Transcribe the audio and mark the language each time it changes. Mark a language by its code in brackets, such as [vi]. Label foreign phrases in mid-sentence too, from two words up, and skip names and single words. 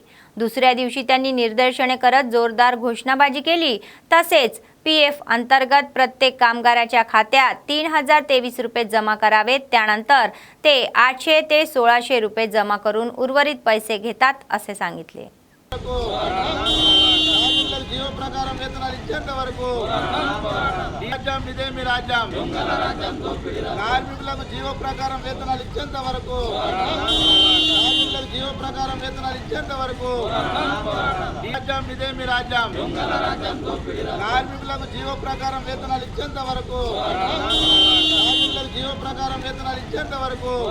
[mr] दुसऱ्या दिवशी त्यांनी निदर्शने करत जोरदार घोषणाबाजी केली. तसेच PF अंतर्गत प्रत्येक कामगाराच्या खात्यात 3023 रुपये जमा करावेत. त्यानंतर ते 800 ते 1600 रुपये जमा करून उर्वरित पैसे घेतात असे सांगितले. [te] జీవో ప్రకారం వేతనాలు ఇచ్చేంత వరకు రాజ్యం ఇదే మీ రాజ్యం కార్మికులకు జీవో ప్రకారం వేతనాలు ఇచ్చేంత వరకు కార్మికులకు జీవో ప్రకారం వేతనాలు ఇచ్చేంత వరకు రాజ్యం ఇదే మీ రాజ్యం కార్మికులకు జీవో ప్రకారం వేతనాలు ఇచ్చేంత వరకు కార్మికులకు జీవో ప్రకారం వేతనాలు ఇచ్చేంత వరకు.